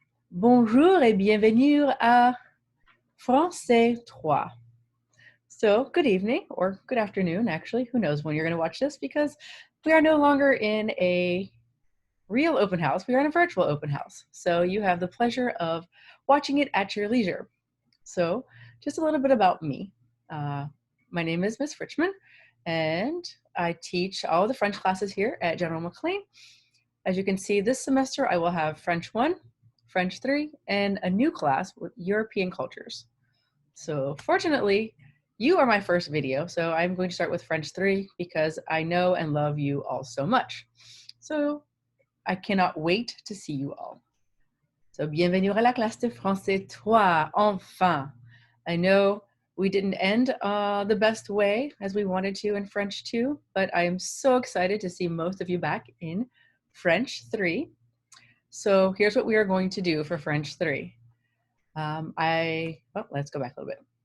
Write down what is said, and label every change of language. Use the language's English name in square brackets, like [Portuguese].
[French] Bonjour et bienvenue à Français 3. [English] So, good evening, or good afternoon, actually. Who knows when you're going to watch this, because we are no longer in a real open house. We are in a virtual open house. So you have the pleasure of watching it at your leisure. So just a little bit about me. My name is Miss Fritchman, and I teach all of the French classes here at General McLean. As you can see, this semester I will have French 1, French 3, and a new class with European cultures. So fortunately, you are my first video, so I'm going to start with French 3 because I know and love you all so much. So I cannot wait to see you all. [French] So bienvenue à la classe de français 3, enfin. [English] I know we didn't end the best way as we wanted to in French 2, but I am so excited to see most of you back in French 3. So here's what we are going to do for French 3. Let's go back a little bit.